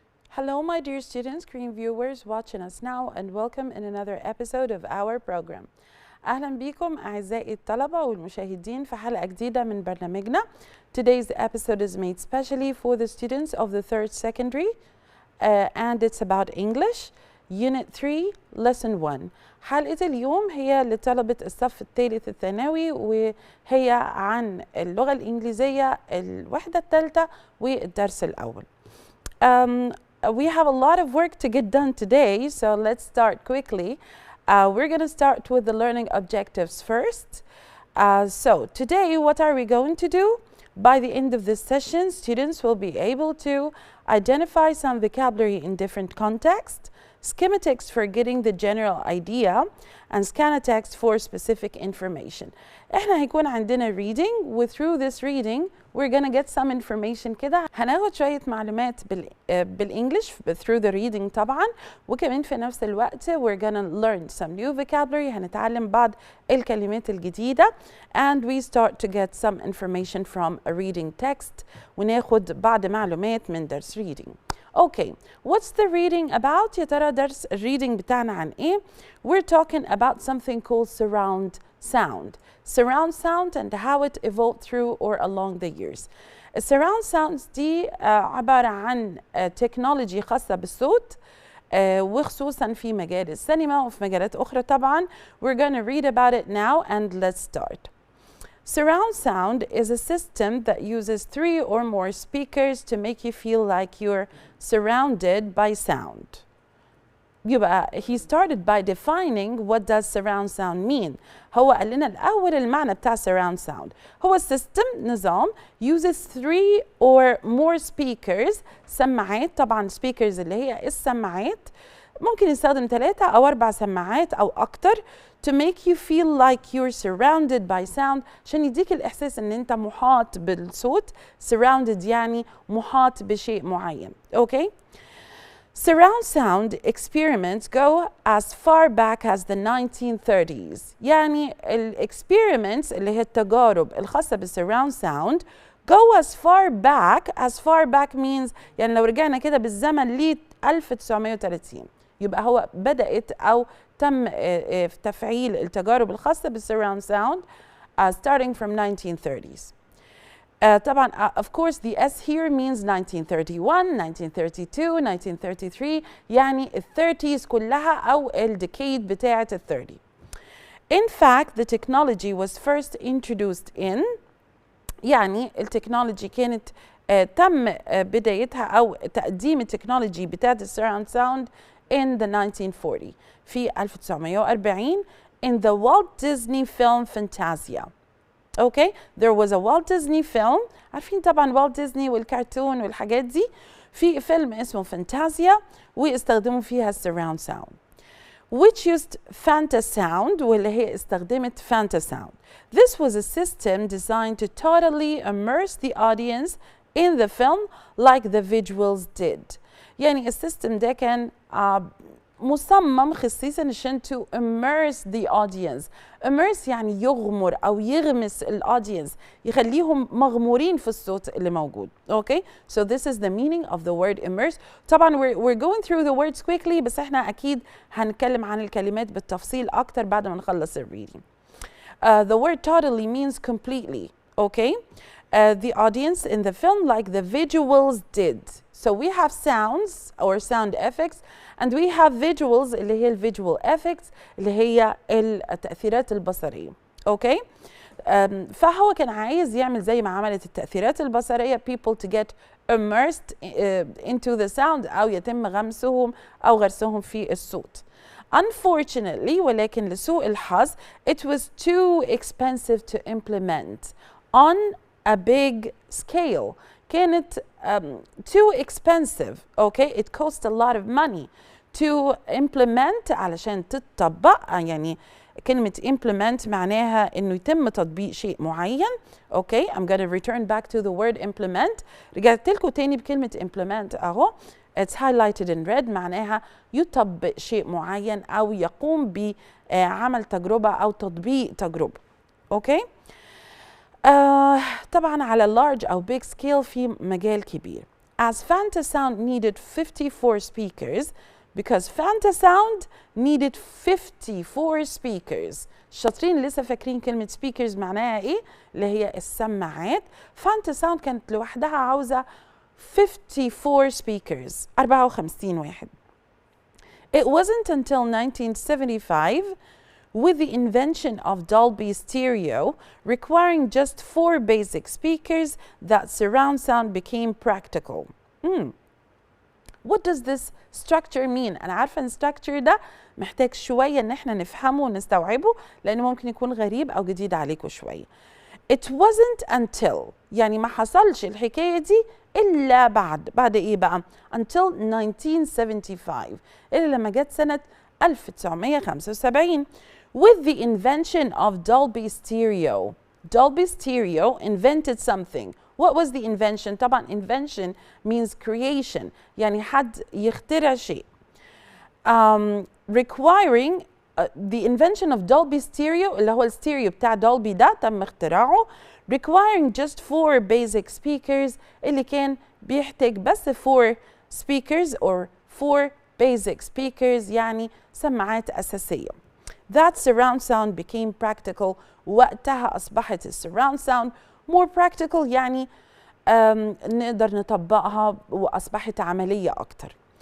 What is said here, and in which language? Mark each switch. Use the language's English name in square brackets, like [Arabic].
[English] Hello, my dear students, Korean viewers watching us now, and welcome in another episode of our program. [Arabic] أهلا بكم أعزائي الطلبة والمشاهدين في حلقة جديدة من برنامجنا. [English] Today's episode is made specially for the students of the third secondary and it's about English, Unit 3, Lesson 1. [Arabic] حلقة اليوم هي لطلبة الصف الثالث الثانوي وهي عن اللغة الإنجليزية الوحدة الثالثة والدرس الأول. [English] We have a lot of work to get done today, so let's start quickly. We're going to start with the learning objectives first. So today, what are we going to do? By the end of this session, students will be able to identify some vocabulary in different contexts, schematics for getting the general idea, and scannatext for specific information. [Arabic] احنا هيكون عندنا [English] reading, و through this reading we're gonna get some information [Arabic] كده. هناخد شوية معلومات بالإنجليش [English] through the reading [Arabic] طبعا، وكمان في نفس الوقت [English] we're gonna learn some new vocabulary. [Arabic] هنتعلم بعض الكلمات الجديدة [English] and we start to get some information from a reading text [Arabic] وناخد بعض معلومات من درس [English] reading. Okay, what's the reading about? [Arabic] يا ترى درس الريدنج بتاعنا عن ايه؟ [English] We're talking about something called surround sound. Surround sound and how it evolved through or along the years. [Arabic] Surround sounds دي عبارة عن تكنولوجي خاصة بالصوت وخصوصا في مجال السينما وفي مجالات أخرى طبعا. [English] We're gonna read about it now and let's start. Surround sound is a system that uses 3 or more speakers to make you feel like you're surrounded by sound. يبقى he started by defining what does surround sound mean. [Arabic] هو قال لنا الأول المعنى بتاع surround sound. [English] هو system نظام uses 3 or more speakers سماعات. [Arabic] طبعا speakers اللي هي السماعات ممكن يستخدم 3 أو 4 سماعات أو أكتر [English] to make you feel like you're surrounded by sound [Arabic] عشان يديك الإحساس إن أنت محاط بالصوت. surrounded يعني محاط بشيء معين. [English] Okay? Surround sound experiments go as far back as the 1930s. [Arabic] يعني experiments اللي هي التجارب الخاصة بالsurround sound [English] go as far back means [Arabic] يعني لو رجعنا كده بالزمن ل 1930 يبقى هو بدأت أو تم تفعيل التجارب الخاصة بالsurround sound [English] starting from 1930s. [Arabic] طبعا [English] of course the S here means [Arabic] 1931, 1932, 1933 يعني ال 30s كلها أو ال decade بتاعة ال 30. [English] In fact the technology was first introduced in [Arabic] يعني التكنولوجي كانت تم بدايتها أو تقديم التكنولوجي بتاعة [English] surround sound in the 1940 [Arabic] في 1940 [English] in the Walt Disney film Fantasia. Okay, there was a Walt Disney film. [Arabic] عارفين طبعا Walt Disney والكرتون والحاجات دي. في فيلم اسمه فانتازيا واستخدموا فيها surround sound [English] which used Fantasound [Arabic] واللي هي استخدمت Fantasound. [English] This was a system designed to totally immerse the audience in the film like the visuals did. [Arabic] يعني السيستم ده كان مصمم خصيصا عشان [English] to immerse the audience. [Arabic] immerse يعني يغمر أو يغمس الaudience يخليهم مغمورين في الصوت اللي موجود. [English] Okay, so this is the meaning of the word immerse. [Arabic] طبعا [English] we're going through the words quickly [Arabic] بس احنا أكيد هنتكلم عن الكلمات بالتفصيل أكتر بعد ما نخلص reading. [English] The word totally means completely. Okay, the audience in the film like the visuals did. So we have sounds or sound effects and we have visuals اللي هي visual effects [Arabic] اللي هي التأثيرات البصرية. [English] Okay? [Arabic] فهو كان عايز يعمل زي ما عملت التأثيرات البصرية [English] people to get immersed into the sound [Arabic] أو يتم غمسهم أو غرسهم في الصوت. [English] Unfortunately [Arabic] ولكن لسوء الحظ [English] it was too expensive to implement on a big scale. كانت too expensive. Okay, it cost a lot of money to implement [Arabic] علشان تطبق. يعني كلمة implement معناها إنه يتم تطبيق شيء معين. [English] Okay, I'm gonna return back to the word implement. [Arabic] رجعت لكم تاني بكلمة implement أهو. [English] It's highlighted in red [Arabic] معناها يطبق شيء معين أو يقوم بعمل تجربة أو تطبيق تجربة. [English] Okay. [Arabic] طبعا على large أو big scale في مجال كبير. [English] as Fantasound needed 54 speakers because Fantasound needed 54 speakers. [Arabic] الشاطرين لسه فاكرين كلمة speakers معناها ايه؟ اللي هي السماعات. Fantasound كانت لوحدها عاوزة 54 speakers، 54 واحد. [English] It wasn't until 1975 with the invention of Dolby Stereo requiring just 4 basic speakers that surround sound became practical. What does this structure mean? [Arabic] أنا عارفة إن structure ده محتاج شوية إن إحنا نفهمه ونستوعبه لأنه ممكن يكون غريب أو جديد عليكم شوية. [English] It wasn't until [Arabic] يعني ما حصلش الحكاية دي إلا بعد إيه بقى؟ Until 1975 إلا لما جت سنة 1975 [English] with the invention of Dolby Stereo. Dolby Stereo invented something. What was the invention? [Arabic] طبعا [English] invention means creation [Arabic] يعني حد يخترع شيء. [English] Requiring the invention of Dolby Stereo [Arabic] اللي هو الستيريو بتاع دولبي ده تم اختراعه [English] requiring just 4 basic speakers [Arabic] اللي كان بيحتاج بس [English] 4 speakers or 4 basic speakers [Arabic] يعني سماعات أساسية. [English] That surround sound became practical. [Arabic] وقتها أصبحت surround sound [English] more practical [Arabic] يعني نقدر نطبقها وأصبحت عملية أكتر.